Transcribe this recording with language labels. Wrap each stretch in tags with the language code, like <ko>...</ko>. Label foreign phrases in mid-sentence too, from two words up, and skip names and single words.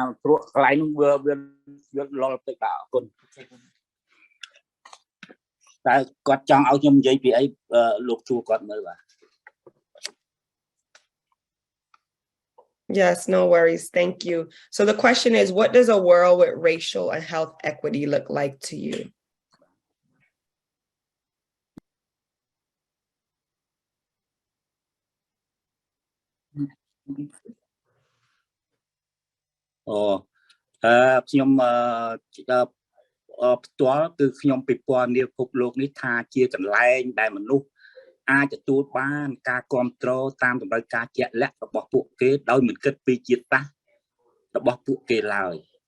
<en>Yes, no worries. Thank you. So the question is, what does a world with racial and health equity look like to you?</en> <km>Oh, ខ្ញុំផ្ទាល់គឺខ្ញុំពិព័រណ៍នាពិភពលោកនេះថាជាកន្លែងដែលមនុស្សអាចទទួលបានការគ្រប់គ្រងតាមតម្រូវការជាក់លាក់របស់ពួកគេដោយមិនគិតពីជាតិសាសន៍របស់ពួកគេឡើយ</km>